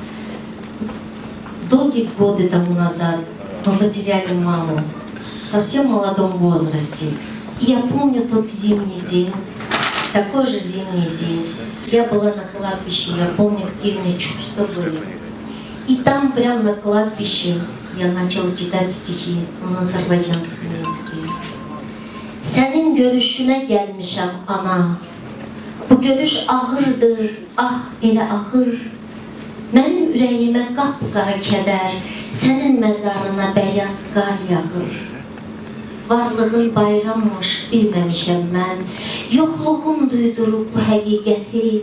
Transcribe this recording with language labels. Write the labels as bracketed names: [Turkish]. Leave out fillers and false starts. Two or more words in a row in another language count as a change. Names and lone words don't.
[Russian] Долгие годы тому назад мы потеряли маму в совсем молодом возрасте. И я помню тот зимний день, такой же зимний день. Я была на кладбище, я помню, какие у меня чувства были. И там, прямо на кладбище, я начала читать стихи на азербайджанском языке. [Azerbaijani] Senin görüşüne gelmişəm ana. Bu görüş ağırdır, ah elə ağır. Mənim ürəyimə qapqara kədər, sənin məzarına bəyaz qar yağır. Varlığın bayrammış bilməmişəm mən, yoxluğun duydurub bu həqiqəti.